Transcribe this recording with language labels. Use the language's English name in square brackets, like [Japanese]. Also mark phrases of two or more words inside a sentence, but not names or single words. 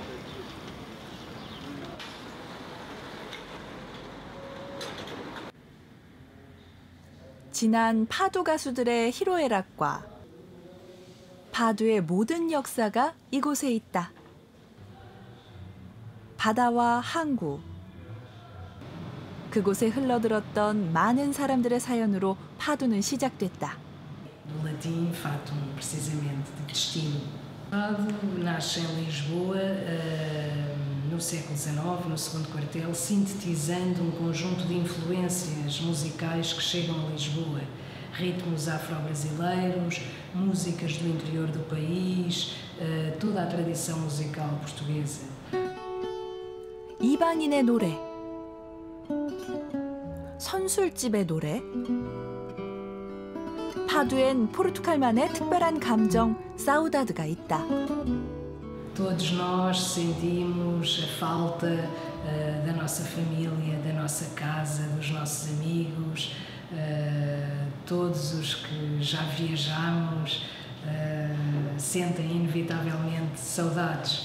[Korean] 지난 파도 가수들의 희로애락과 파도의 모든 역사가 이곳에 있다. 바다와 항구, 그곳에 흘러들었던 많은 사람들의 사연으로 파도는 시작됐다. [Portuguese] Do latim, fatum, precisamente, de destino. O fado nasce em Lisboa no século XIX, no segundo quartel, sintetizando conjunto de influências musicais que chegam a Lisboa. Ritmos afro-brasileiros, músicas do interior do país, toda a tradição musical portuguesa. [Korean] 이방인의 노래, 선술집의 노래, 파도엔 포르투갈만의 특별한 감정, 사우다드가 있다. [Portuguese] Todos nós sentimos a falta da nossa família, da nossa casa, dos nossos amigos, todos os que já viajamos sentem inevitavelmente saudades.